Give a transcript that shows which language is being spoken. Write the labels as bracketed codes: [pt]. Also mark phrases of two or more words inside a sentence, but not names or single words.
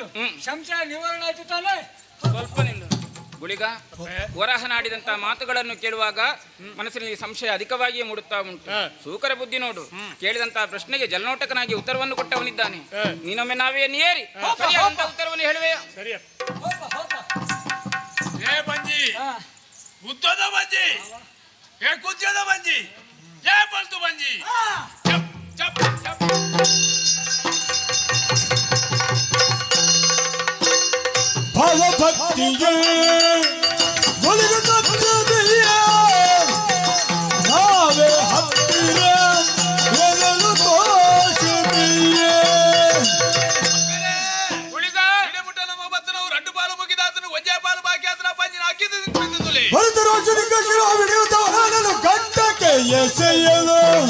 [kn] ಸಂಶಯ ನಿವಾರಣೆ ಆಯ್ತು ತಾನೆ? ಸ್ವಲ್ಪ ನಿಲ್ಲು ಗುಳಿಗ. ವರಹನಾಡಿದಂತಹ ಮಾತುಗಳನ್ನು ಕೇಳುವಾಗ ಮನಸ್ಸಿನಲ್ಲಿ ಸಂಶಯ ಅಧಿಕವಾಗಿಯೇ ಮೂಡುತ್ತಾ ಉಂಟು. ಸೂಕರ ಬುದ್ಧಿ ನೋಡು. ಕೇಳಿದಂತಹ ಪ್ರಶ್ನೆಗೆ ಜಲನೋಟಕನಾಗಿ ಉತ್ತರವನ್ನು ಕೊಟ್ಟವನಿದ್ದಾನೆ. ನೀನೊಮ್ಮೆ ನಾವೇನು ಏರಿ ಸರಿಯಾದಂತಹ ಉತ್ತರವನ್ನು ಹೇಳುವೆಯಾ? [tcy] ಏ ಬಂಜಿ, ಉದ್ದದ ಬಂಜಿ, ಏ ಕುಜ್ಜದ ಬಂಜಿ, ಏ ಬಲ್ತು ಬಂಜಿ. [kn] ಭವಭಕ್ತಿಯೇ ಒಲಿದು ತಪ್ಪದೆಯ ನಾವೇ ಹತ್ತಿರ ಎನ್ನಲು ತೋಷಿಯೇ. ಭರತ ರಾಜನಿಗೆ ಶಿರ ಹಿಡಿಯುತ್ತವನನ್ನು ಗಂಟಕ್ಕೆ ಎಸೆಯಲು